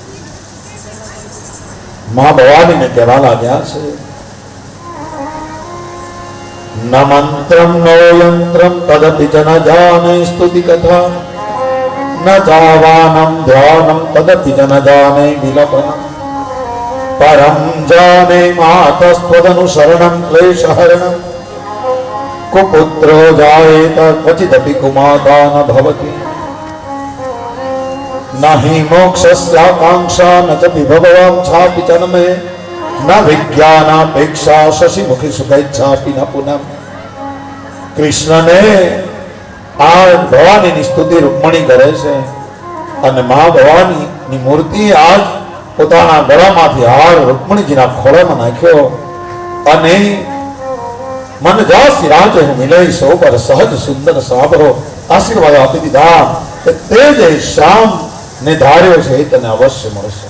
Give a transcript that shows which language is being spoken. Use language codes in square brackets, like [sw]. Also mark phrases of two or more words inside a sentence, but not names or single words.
[gu] માં ભવાનીને કહેવા લાગ્યા છે, [sa] न मंत्रम नो यंत्रम तदपि च न जाने स्तुति कथा, न जावानम ध्यानम तदपि च न जाने विलपनम, परम जाने मातस्त्वदनुसरणम क्लेशहरणम, कुपुत्रो जायेत क्वचिदपि कुमाता न भवति, नहि मोक्षस्याकांक्षा न च विभवांक्षापि च न मे, न विज्ञानापेक्षा शशिमुखी सुखैच्छापि न पुनः. [gu] કૃષ્ણને આ ભવાનીની સ્તુતિ રૂકમણી કરે છે. અને મા ભવાનીની મૂર્તિ આજ પોતાના ગળામાંથી હાર રૂકમણીજીના ખોળામાં નાખ્યો. અને [awa] मन जासी राज मिले सो पर सहज सुंदर साबरो, [gu] આશીર્વાદ આપી દીધા કે તે જે શ્યામ ને ધાર્યો છે એ તને અવશ્ય મળશે.